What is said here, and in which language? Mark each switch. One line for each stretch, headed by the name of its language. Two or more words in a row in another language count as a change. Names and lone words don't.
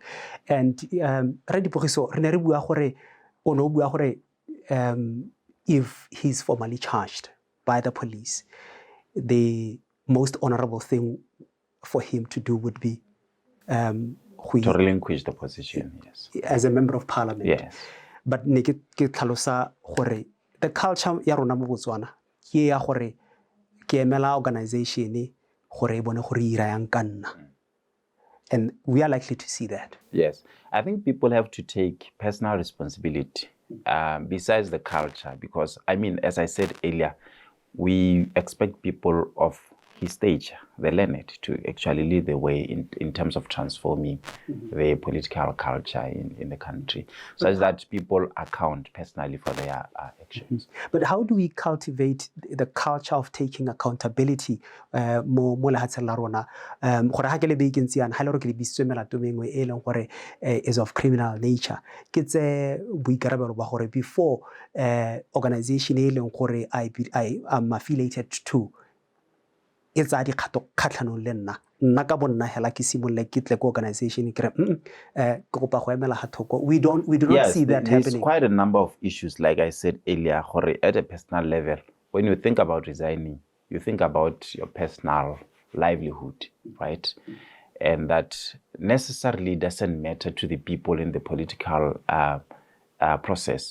English: And if he's formally charged by the police, the most honorable thing for him to do would be to relinquish the position, yes, as a member of parliament. Yes. But the culture
Tswana: ya rona mo Botswana ke ya gore ke emela organization gore bone gore ira yang ka nna.
English: And we are likely to see that. Yes, I think people have to take personal responsibility besides the culture, because, I mean, as I said earlier, we expect people of his stage, the learned, to actually lead the way in terms of transforming the political culture in the country, such that people account personally for their actions. But how do we cultivate the culture of taking accountability
Tswana: mo lehatsheng la rona? Gore ha ke le vacancy ha le re ke le bisitswe melato mengwe e leng gore
English: is of criminal nature,
Tswana: ke tse boikarabelo ba gore before organization e leng gore
English: I'm affiliated to
Tswana: e tsa dikgato kgatlhanong le nna ka bonna hela ke simolle ke tle ko organization ke re ke kopa go emela ga thoko.
English: We do not see that there's happening. Quite a number of issues, like I said earlier, at a personal level. When you think about resigning, you think about your personal livelihood, right? And that necessarily doesn't matter to the people in the political process.